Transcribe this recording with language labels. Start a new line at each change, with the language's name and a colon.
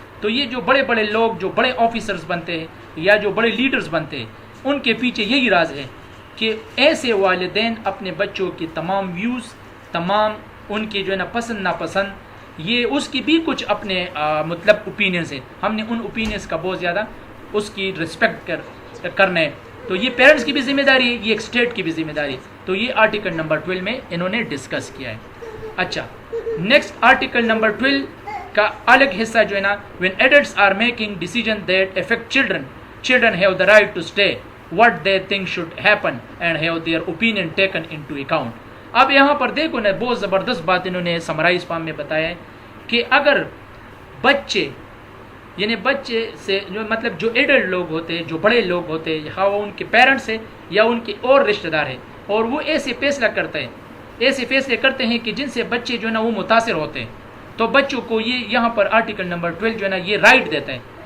Urdu: تو یہ جو بڑے بڑے لوگ، جو بڑے آفیسرز بنتے ہیں یا جو بڑے لیڈرز بنتے ہیں، ان کے پیچھے یہی راز ہے کہ ایسے والدین اپنے بچوں کی تمام ویوز، تمام ان کی جو ہے نا پسند ناپسند، یہ اس کی بھی کچھ اپنے مطلب اوپینینس ہے. ہم نے ان اوپینینس کا بہت زیادہ اس کی رسپیکٹ کرنا ہے. تو یہ پیرنٹس کی بھی ذمہ داری ہے، یہ ایک اسٹیٹ کی بھی ذمہ داری ہے. تو یہ آرٹیکل نمبر 12 میں انہوں نے ڈسکس کیا ہے. اچھا، نیکسٹ آرٹیکل نمبر 12 کا الگ حصہ جو ہے نا،
English: when adults are making decisions that affect children, children have the right to say what they think should happen and have their opinion taken into account.
Urdu: اب یہاں پر دیکھو نا، بہت زبردست بات انہوں نے سمرائز فارم میں بتایا ہے کہ اگر بچے، یعنی بچے سے جو مطلب جو ایڈلٹ لوگ ہوتے ہیں، جو بڑے لوگ ہوتے ہیں، ہاں وہ ان کے پیرنٹس ہیں یا ان کے اور رشتہ دار ہیں، اور وہ ایسے فیصلہ کرتے ہیں، ایسے فیصلے کرتے ہیں کہ جن سے بچے جو ہے نا وہ متاثر ہوتے ہیں، تو بچوں کو یہ یہاں پر آرٹیکل نمبر 12 جو ہے نا یہ رائٹ دیتا ہے